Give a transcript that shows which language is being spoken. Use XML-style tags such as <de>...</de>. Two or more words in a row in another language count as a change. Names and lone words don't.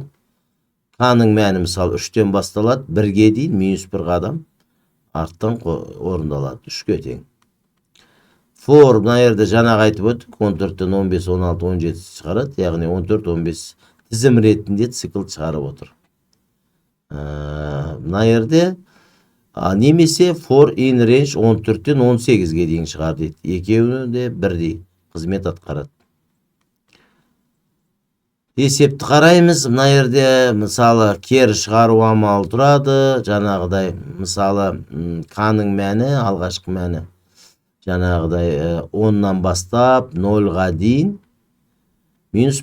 <kk>k-ның мәні мысалы 3-тен басталады, 1-ге дейін -1 қадам арттан орындалады, 3-ге тең. For, мына жерде жаңағы айтып өттік, 14-тен 15, 16, 17 шығарады, яғни 14, 15 тізім ретінде цикл шығарып отыр. Мына жерде немесе</kk> <en>for in range</en> <kk>14-тен 18-ге дейін шығар дейді. Екеуі де бірдей қызмет атқарады. Есепті қараймыз. Мына жерде мысалы кері шығару амалы тұрады. Жаңағыдай мысалы k-ның мәні, алғашқы мәні жаңағыдай 10-нан бастап 0-ға дейін -1 қадам.</kk>